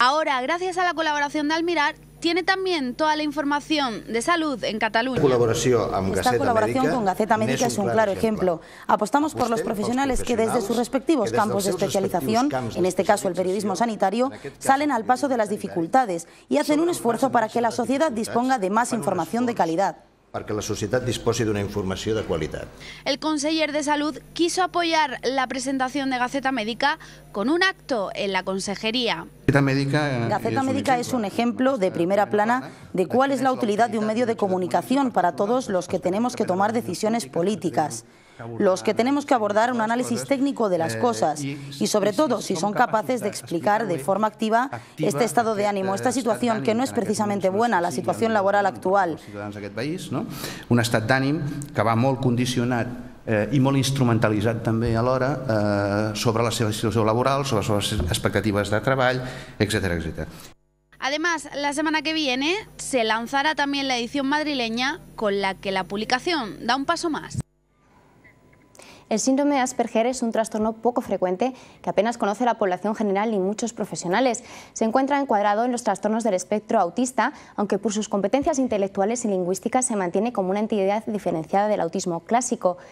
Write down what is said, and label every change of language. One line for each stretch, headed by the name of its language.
Spanish: Ahora, gracias a la colaboración de Almirar, tiene también toda la información de salud en Cataluña. Esta colaboración con Gaceta Médica es un claro ejemplo. Apostamos por los profesionales que desde sus respectivos campos de especialización, en este caso el periodismo sanitario, salen al paso de las dificultades y hacen un esfuerzo para que la sociedad disponga de más información de calidad.
Catalan: Perquè la societat disposi d'una informació de qualitat.
Spanish: El conseller de Salud quiso apoyar la presentación de Gaceta Médica con un acto en la consejería. Gaceta Médica es un ejemplo de primera plana de cuál es la utilidad de un medio de comunicación para todos los que tenemos que tomar decisiones políticas, los que tenemos que abordar un análisis técnico de las cosas y sobre todo si son capaces de explicar de forma activa este estado de ánimo, esta situación que no es precisamente buena, la situación laboral actual.
Catalan: Un estat d'ànim que va molt condicionat i molt instrumentalitzat també alhora sobre la seva situació laboral, sobre les seves expectatives de treball, etcètera, etcètera.
Spanish: Además, la semana que viene se lanzará también la edición madrileña con la que la publicación da un paso más. El síndrome de Asperger es un trastorno poco frecuente que apenas conoce la población general ni muchos profesionales. Se encuentra encuadrado en los trastornos del espectro autista, aunque por sus competencias intelectuales y lingüísticas se mantiene como una entidad diferenciada del autismo clásico.